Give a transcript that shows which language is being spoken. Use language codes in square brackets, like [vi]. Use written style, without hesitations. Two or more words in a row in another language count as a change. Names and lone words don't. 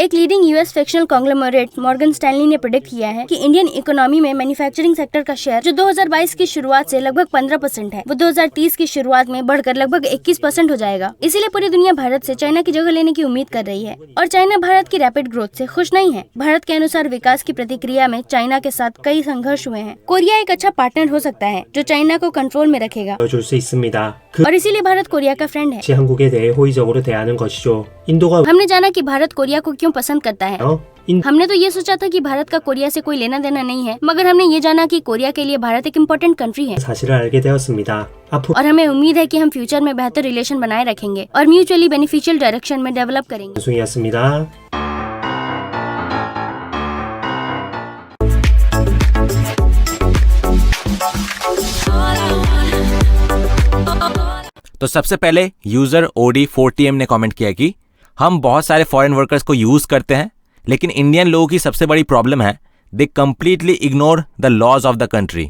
[hi] एक [en] leading US frictional conglomerate [hi] मॉर्गन स्टैनली ने प्रेडिक्ट किया है कि [en] Indian economy [hi] में [en] manufacturing sector [hi] का शेयर जो 2022 की शुरुआत से लगभग 15% है, वो 2030 2020 की शुरुआत में बढ़कर लगभग 21% हो जाएगा। इसीलिए पूरी दुनिया भारत से चाइना की जगह लेने की उम्मीद कर रही है और चाइना भारत की [en] rapid growth [hi] से खुश नहीं है। भारत के अनुसार विकास की प्रतिक्रिया में चाइना के साथ कई संघर्ष हुए हैं। कोरिया एक अच्छा पार्टनर हो सकता है जो चाइना को कंट्रोल में रखेगा [ko] 보여줄 수 있습니다. [hi] और इसीलिए भारत कोरिया का फ्रेंड है। [ko] 그 한국에 대해 호의적으로 대하는 것이죠. 인도가 [hi] हमने जाना कि भारत कोरिया को क्यों पसंद करता है। [ko] 인 [hi] हमने तो ये सोचा था कि भारत का कोरिया से कोई लेना देना नहीं है, मगर हमने ये जाना कि कोरिया के लिए भारत एक [en] important country [hi] है [ko] 사실을 알게 되었습니다. 앞으로 [hi] और हमें उम्मीद है कि हम फ्यूचर में बेहतर रिलेशन बनाए रखेंगे और [en] mutually beneficial direction [hi] में डेवलप करेंगे। [ko] 방송이었습니다. [hi] तो सबसे पहले यूजर OD4TM ने कमेंट किया कि हम बहुत सारे [en] foreign workers [hi] को यूज करते हैं, लेकिन इंडियन लोगों की सबसे बड़ी प्रॉब्लम है [en] they completely ignore the laws of the country.